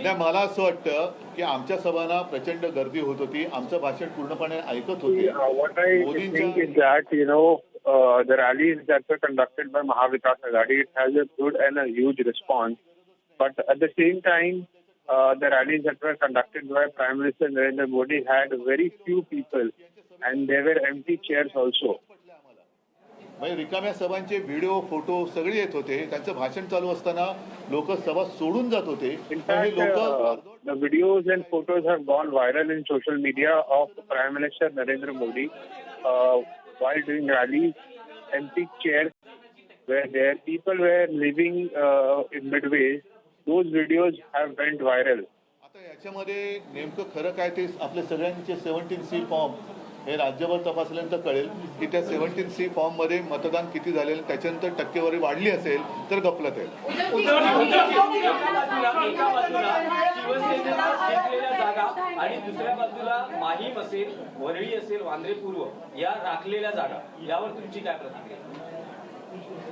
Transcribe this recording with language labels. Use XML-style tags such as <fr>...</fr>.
<mr>नाही मला असं वाटतं की आमच्या सभांना प्रचंड गर्दी होत होती, आमचं भाषण पूर्णपणे ऐकत होते.</mr> <en>What I think is that, the rallies that were conducted by Maha Aghadi, it has a good and a huge response. But at the same time, the rallies that were conducted by Prime Minister Narendra Modi had very few people and there were empty chairs also. म्हणजे रिकाम्या सभांचे video photo सगळे येत होते. त्यांचं भाषण चालू असताना लोक सभा सोडून जात होते. In fact, the videos and photos have gone viral in social media of Prime Minister Narendra Modi while doing rallies. Empty chairs were there. People were living in midway. Those videos have went viral.</en> <mr>आता याच्यामध्ये नेमकं खरं काय ते आपल्या सगळ्यांचे 17C form हे राज्यभर तपासल्यानंतर कळेल की त्या 17C फॉर्म मध्ये मतदान किती झालेलं, त्याच्यानंतर टक्केवारी वाढली असेल तर गफलत आहे. एका बाजूला शिवसेनेला घेतलेल्या जागा आणि दुसऱ्या बाजूला माहीम असेल, वरळी असेल, वांद्रे पूर्व या राखलेल्या जागा, यावर तुमची काय प्रतिक्रिया?</mr>